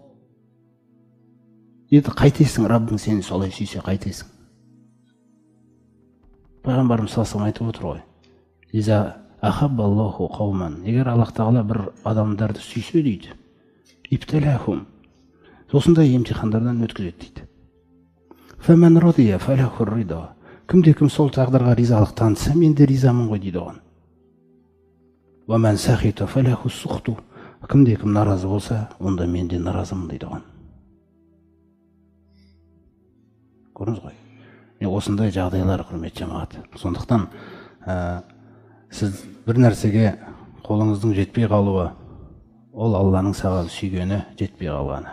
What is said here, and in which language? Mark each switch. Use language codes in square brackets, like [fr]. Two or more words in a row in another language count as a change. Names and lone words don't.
[kk] Еді қайтесің, Раббың сені солай сүйсе қайтесің. Пайғамбарымыз саллаллаху айтып отыр ғой. [ar] إذا أحب الله قوما. [kk] Егер Аллах Тағала бір адамдарды сүйсе дейді, ипталахум. Осындай емтихандардан өткізеді дейді. [ar] فمن رضي فله الرضا. [kk] Кімде-кім сол тағдырға ризалық танытса, мен де ризамын ғой дейді оған. [ar] ومن سخط فله السخط. [kk] Кімде-кім наразы болса, онда мен де наразымын дейді оған. Көрдіңіз ғой. Осындай жағдайлар құрметті жамағат. Сондықтан сіз бір нәрсеге қолыңыздың жетпей қалуы, ол Алланың саған сүйгені жетпей қалғаны.